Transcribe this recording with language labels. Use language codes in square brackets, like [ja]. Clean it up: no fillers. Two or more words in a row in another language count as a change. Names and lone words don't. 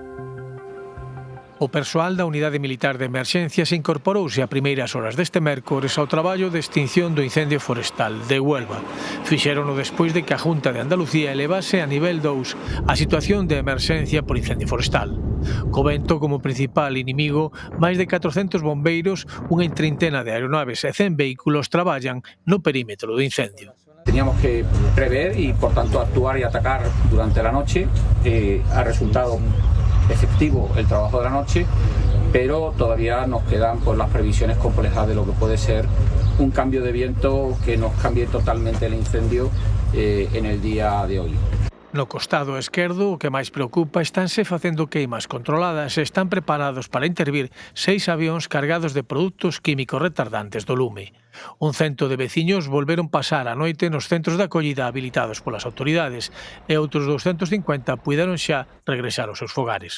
[gl] O persoal da Unidade Militar de Emerxencias incorporouse a primeiras horas deste mércores ao traballo de extinción do incendio forestal de Huelva. Fixérono despois de que a Junta de Andalucía elevase a nivel 2 a situación de emerxencia por incendio forestal. Co vento como principal inimigo, máis de 400 bombeiros, unha trintena de aeronaves e 100 vehículos traballan no perímetro do incendio. [es] Teníamos que prever y, por tanto, actuar y atacar durante la noche. Ha resultado efectivo el trabajo de la noche, pero todavía nos quedan las previsiones complejas de lo que puede ser un cambio de viento que nos cambie totalmente el incendio en el día de hoy. [gl] No costado esquerdo, o que máis preocupa, estánse facendo queimas controladas e están preparados para intervir 6 avións cargados de produtos químicos retardantes do lume. Un cento de veciños volveron pasar a noite nos centros de acollida habilitados polas autoridades e outros 250 puideron xa regresar aos seus fogares.